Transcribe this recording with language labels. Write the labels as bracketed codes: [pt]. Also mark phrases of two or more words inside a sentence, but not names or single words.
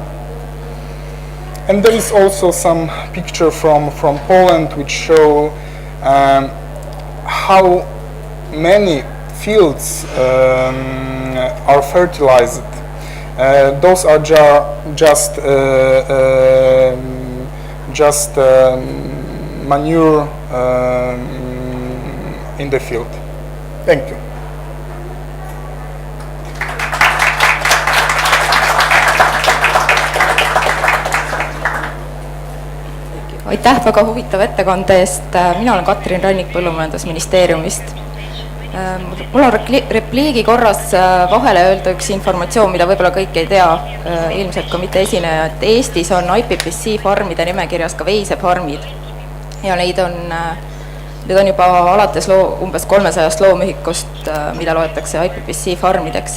[en] And there is also some picture from Poland which show how many fields are fertilized. Those are just manure in the field. Thank you. [et] Aitäh väga huvitava ettekande eest. Mina olen Katrin Rannik Põllumajandusministeeriumist. Mul on repliigi korras vahele öelda üks informatsioon, mida võib-olla kõik ei tea, ilmselt ka mitte esineja, et Eestis on IPPC farmide nimekirjas ka veisefarmid ja neid on juba alates umbes 300 loomühikust, mida loetakse IPPC farmideks.